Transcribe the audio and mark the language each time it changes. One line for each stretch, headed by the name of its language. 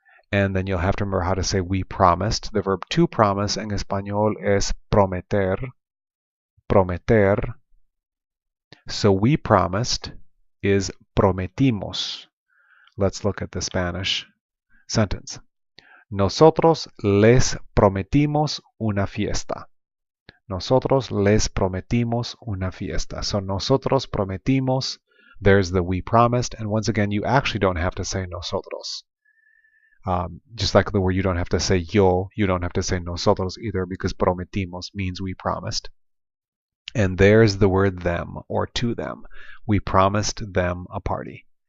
English: And then you'll have to remember how to say we promised. The verb to promise in Español
Spanish: es prometer.
English: Prometer. So we promised is prometimos. Let's look at the Spanish sentence.
Spanish: Nosotros les prometimos una fiesta. Nosotros les prometimos una fiesta.
English: So
Spanish: nosotros prometimos,
English: there's the we promised. And once again, you actually don't have to say nosotros. Just like the word you don't have to say yo, you don't have to say nosotros either, because prometimos means we promised. And there's the word them, or to them. We promised them a party.